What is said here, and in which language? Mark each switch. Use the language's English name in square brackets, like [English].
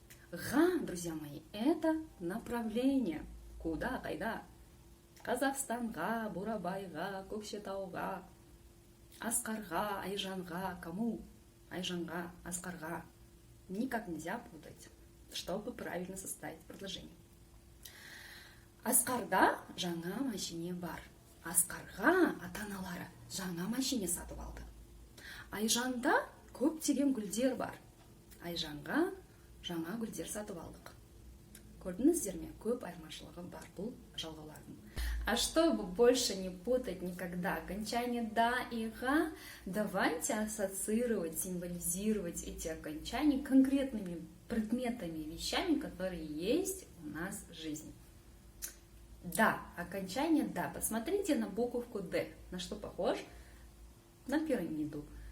[Russian] Га, друзья мои, это направление. [Kazakh] Куда? Кайда? Казахстанға, Бурабайға, Көкшетауға. Асқарға, Айжанға, кому? Айжанға, Асқарға. [Russian] Никак нельзя путать, чтобы правильно составить предложение. [Kazakh] Асқарда жаңа машине бар. Асқарға ата-аналары жаңа машине сатып алды. Айжанда көптеген гүлдер бар. Айжанға жаңа гүлдер сатып алдық. Көрдіңіздер ме? Көп айырмашылығы бар бұл жалғаулардың. [Russian] А чтобы больше не путать никогда окончание «да» и «га», давайте ассоциировать, символизировать эти окончания конкретными предметами, вещами, которые есть у нас в жизни. «Да», окончание «да». Посмотрите на буковку «д». На что похож? На пирамиду.